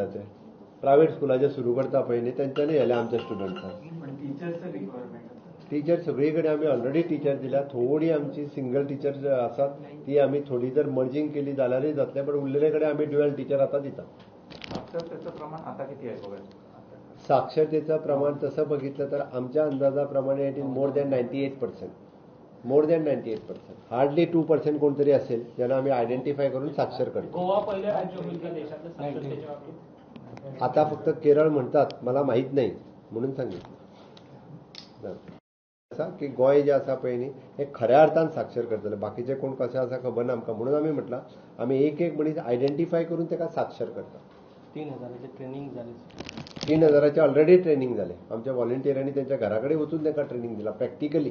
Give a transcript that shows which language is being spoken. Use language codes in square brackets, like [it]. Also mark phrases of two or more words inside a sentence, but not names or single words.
[kok] ते प्रायव्हेट स्कुलां जे सुरू करता पळय न्ही तेंच्यांनी येयल्या आमच्या स्टुडंट्सांक. टीचर सगळी कडेन आमी ऑलरेडी टीचर दिल्या. थोडी आमची सिंगल टीचर आसात ती आमी थोडी जर मर्जिंग केली जाल्यारय जातलें, पण उरलेले कडेन आमी ड्युअल टीचर आतां दिता. [mr] साक्षरतेचं प्रमाण आता किती आहे गोव्यात? साक्षरतेचं प्रमाण तसं बघितलं तर आमच्या अंदाजाप्रमाणे [en] it is more than [mr] 98%. [en] more than 98%. [mr] हार्डली 2% कोणतरी असेल ज्यांना आम्ही आयडेंटिफाय करून साक्षर करतो. गोवा पहिलं राज्य होईल का देशातलं साक्षरतेच्या बाबतीत? आता फक्त केरळ म्हणतात, मला माहीत नाही म्हणून सांगितलं. [kok] असा की गोंय जे आसा पळय न्ही हे खऱ्या अर्थान साक्षर करतले. बाकीचे कोण कशें आसा खबर ना आमकां. म्हणून आमी म्हटलां आमी एक मनीस आयडेंटिफाय करून ताका साक्षर करता. 3000चे ट्रेनिंग जाले. 3000चे ऑलरेडी ट्रेनिंग जाले. आमच्या व्हॉलंटियरांनी त्यांच्या घराकडे वचून तांकां ट्रेनिंग दिला प्रॅक्टिकली.